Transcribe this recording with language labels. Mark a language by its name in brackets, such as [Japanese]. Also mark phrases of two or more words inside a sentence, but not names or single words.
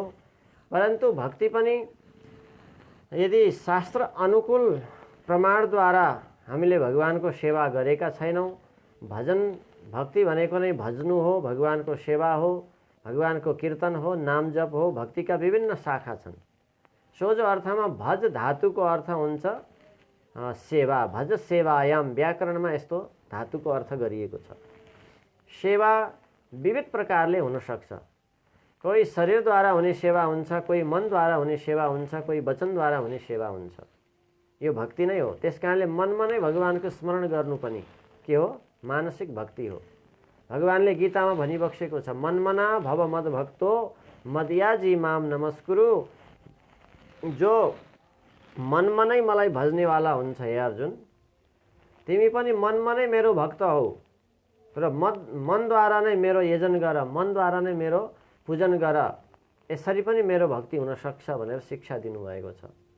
[Nepali] परन्तु भक्ति पनि यदि शास्त्र अनुकूल प्रमाणद्वारा हामीले भगवानको सेवा गरेका छैनौँ, भजन भक्ति भनेको नै भज्नु हो, भगवानको सेवा हो, भगवानको कीर्तन हो, नाम जप हो। भक्तिका विभिन्न शाखा छन्। सोझो अर्थमा भज धातुको अर्थ हुन्छ सेवा। [Sanskrit] भज सेवायाम [Nepali] व्याकरणमा यस्तो धातुको अर्थ गरिएको छ। सेवा विविध प्रकारले हुन सक्छ। कोही शरीरद्वारा हुने सेवा हुन्छ, कोही मनद्वारा हुने सेवा हुन्छ, कोही वचनद्वारा हुने सेवा हुन्छ। यो भक्ति नै हो। त्यसकारणले मनमा नै भगवानको स्मरण गर्नु पनि के हो? मानसिक भक्ति हो। भगवानले गीतामा भनिबक्सेको छ, [Sanskrit] मनमना भव मद भक्तो मदयाजी माम नमस्कुरु। [Nepali] जो मनमा नै मलाई भज्नेवाला हुन्छ हे अर्जुन, तिमी पनि मनमा नै मेरो भक्त हौ र मनद्वारा नै मेरो यजन गर, मनद्वारा नै मेरो पूजन गर। यसरी पनि मेरो भक्ति हुन सक्छ भनेर शिक्षा दिनुभएको छ।